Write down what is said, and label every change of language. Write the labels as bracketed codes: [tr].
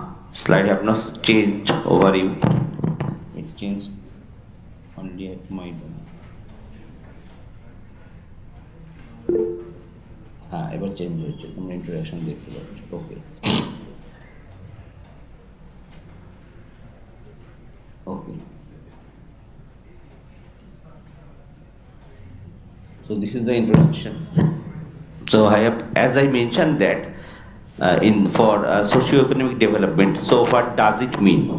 [en] Slide have not changed over you. It changed only at my [bn] হ্যাঁ এবার change হয়েছে, তোমরা ইন্ট্রোডাকশন দেখতে পাচ্ছ। [en] Okay okay so this is the introduction. So I have, as I mentioned that in for socio-economic development, so what does it mean?